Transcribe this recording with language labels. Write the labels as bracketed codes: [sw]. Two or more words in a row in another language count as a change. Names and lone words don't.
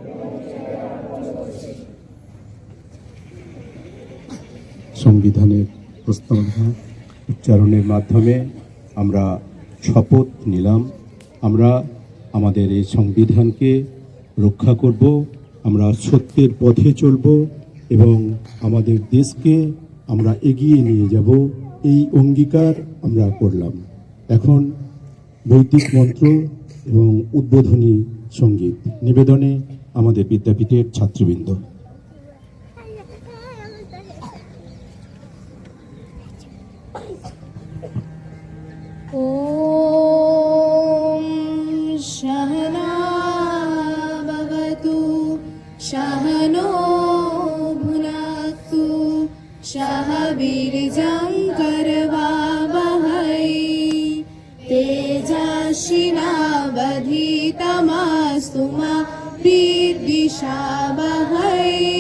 [bn] সংবিধানের প্রস্তাবনা উচ্চারণের মাধ্যমে আমরা শপথ নিলাম, আমরা আমাদের এই সংবিধানকে রক্ষা করব, আমরা সত্যের পথে চলব এবং আমাদের দেশকে আমরা এগিয়ে নিয়ে যাব, এই অঙ্গীকার আমরা করলাম। এখন বৈদিক মন্ত্র এবং উদ্বোধনী সঙ্গীত নিবেদনে আমাদের বিদ্যাপীঠের ছাত্রবৃন্দ। [sa] ॐ सहना भवतु सहनो भुनक्तु सह वीर्यं करवावहै तेजस्विनावधीतमस्तु मा विद्विषावहै।